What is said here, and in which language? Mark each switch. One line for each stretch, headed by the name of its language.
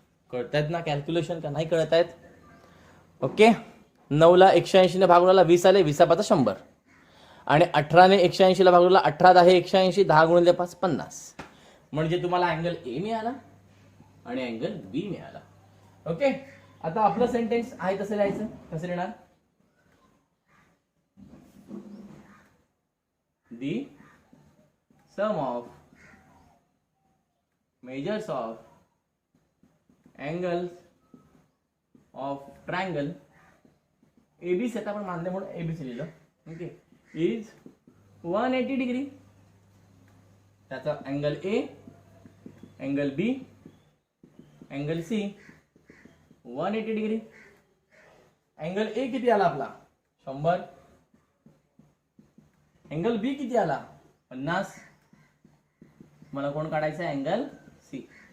Marathi: कळतायत ना कॅल्क्युलेशन का नाही कळतायत? ओके, 9 ला 180 ने भागवला 20 आले, 20 पाचा 100 आणि 18 ने 180 ला भागवला 18 10 180, 10 गुणिले 5 50. म्हणजे तुम्हाला अँगल ए मिळाला आणि अँगल बी मिळाला. ओके, आता आपलं सेंटेन्स आहे तसं लिहायचं. कसं लिहिणार?
English: The sum of measures of angles of triangle ABC,
Marathi: आता आपण मानले म्हणून ABC लिहिलं.
English: Okay, is 180 degree.
Marathi: त्याचा angle A, angle B, angle C 180 degree. Angle A किती आला आपला? 100. अँगल बी किती आला? 50. मला कोण काढायचं आहे? Angle C.